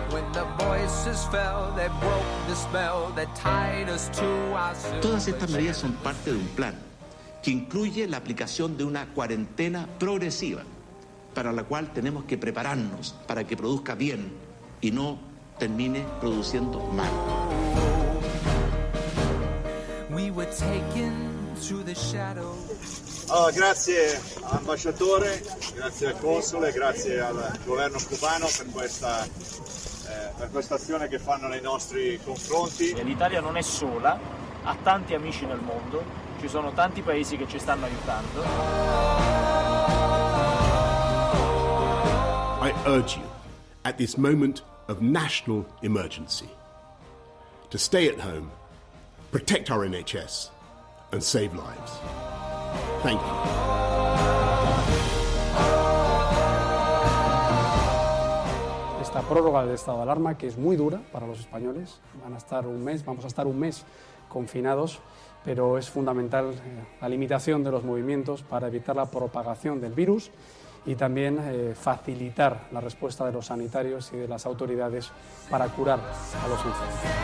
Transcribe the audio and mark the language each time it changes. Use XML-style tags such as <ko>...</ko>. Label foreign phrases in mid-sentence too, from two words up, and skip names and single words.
<es>Todas estas medidas son parte de un plan que incluye la aplicación de una cuarentena progresiva, para la cual tenemos que prepararnos para que produzca bien y no termine produciendo mal.</es> <it>Grazie all'ambasciatore, grazie al console, grazie al governo cubano per questa azione che fanno nei nostri confronti. L'Italia non è sola, ha tanti amici nel mondo, ci sono tanti paesi che ci stanno aiutando.</it> <en>I urge you, at this moment of national emergency, to stay at home, protect our NHS and save lives. Thank you.</en> <es>Esta prórroga del estado de alarma, que es muy dura para los españoles, vamos a estar un mes confinados, pero es fundamental la limitación de los movimientos para evitar la propagación del virus y también facilitar la respuesta de los sanitarios y de las autoridades para curar a los enfermos.</es>